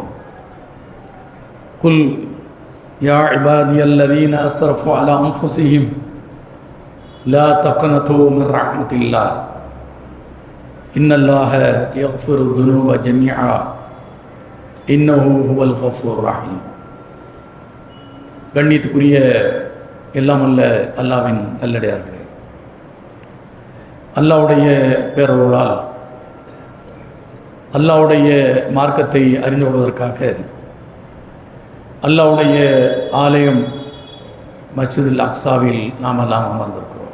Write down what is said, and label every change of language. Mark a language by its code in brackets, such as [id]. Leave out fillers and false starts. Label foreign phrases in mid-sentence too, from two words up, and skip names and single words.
[ar] قل يا عبادي الذين أسرفوا على أنفسهم لا تقنطوا من رحمة الله إن الله يغفر الذنوب جميعا إنه هو الغفور الرحيم. [ta] கண்ணியத்துக்குரிய எல்லாம் அல்ல அல்லாவின் நல்லடியார்களே, அல்லாவுடைய பேரருளால் அல்லாவுடைய மார்க்கத்தை அறிந்து கொள்வதற்காக அல்லாவுடைய ஆலயம் மஸ்ஜிதுல் அக்ஸாவில் நாம் எல்லாம் அமர்ந்திருக்கிறோம்.